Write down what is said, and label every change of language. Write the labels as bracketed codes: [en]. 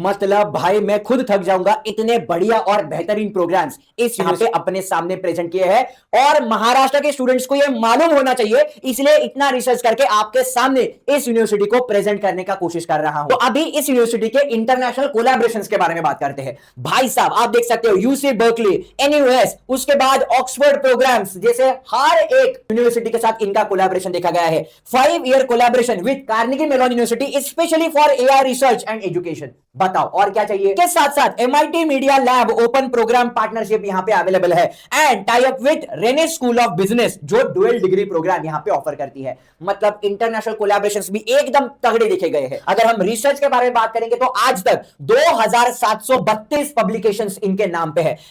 [hi] मतलब भाई मैं खुद थक जाऊंगा, इतने बढ़िया और बेहतरीन प्रोग्राम्स इस यहां पे अपने सामने प्रेजेंट किए हैं, और महाराष्ट्र के स्टूडेंट्स को ये मालूम होना चाहिए, इसलिए इतना रिसर्च करके आपके सामने इस यूनिवर्सिटी को प्रेजेंट करने का कोशिश कर रहा हूं। तो अभी इस यूनिवर्सिटी के इंटरनेशनल कोलैबोरेशंस के बारे में बात करते हैं। भाई साहब आप देख सकते हो यूसी बर्कली, एनयूएस, उसके बाद ऑक्सफोर्ड प्रोग्राम्स, जैसे हर एक यूनिवर्सिटी के साथ इनका कोलैबोरेशन देखा गया है। [en] 5-year collaboration with Carnegie Mellon University especially for AI research and education। [hi] बताओ और क्या चाहिए? के साथ साथ MIT media lab open programme partnership यहां पे अवेलेबल है, [en] and tie up with Rene school of business [hi] जो डुअल डिग्री प्रोग्राम यहां पे ऑफर करती है। मतलब इंटरनेशनल कोलैबोरेशंस भी एकदम तगड़े देखे गए हैं। अगर हम रिसर्च के बारे में बात करेंगे तो आज तक 2732 पब्लिकेशंस इनके नाम पे है।